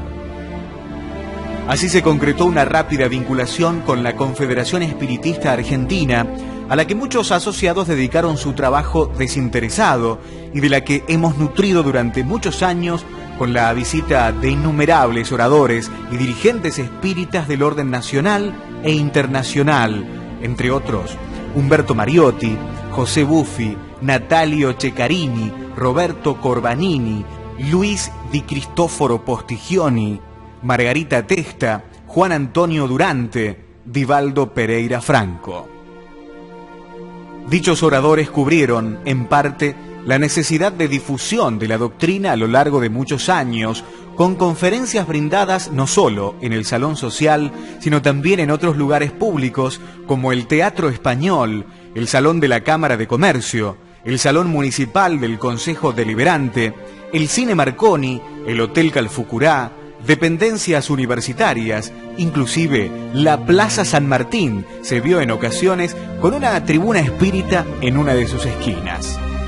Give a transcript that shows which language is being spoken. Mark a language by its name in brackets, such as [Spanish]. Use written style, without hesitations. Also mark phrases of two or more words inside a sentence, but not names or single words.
[Spanish] Así se concretó una rápida vinculación con la Confederación Espiritista Argentina, a la que muchos asociados dedicaron su trabajo desinteresado y de la que hemos nutrido durante muchos años con la visita de innumerables oradores y dirigentes espíritas del orden nacional e internacional, entre otros Humberto Mariotti, José Buffi, Natalio Ceccarini, Roberto Corbanini, Luis Di Cristoforo Postigioni, Margarita Testa, Juan Antonio Durante, Divaldo Pereira Franco. Dichos oradores cubrieron, en parte, la necesidad de difusión de la doctrina a lo largo de muchos años, con conferencias brindadas no solo en el Salón Social, sino también en otros lugares públicos como el Teatro Español, el Salón de la Cámara de Comercio, el Salón Municipal del Consejo Deliberante, el Cine Marconi, el Hotel Calfucurá, dependencias universitarias, inclusive la Plaza San Martín se vio en ocasiones con una tribuna espírita en una de sus esquinas.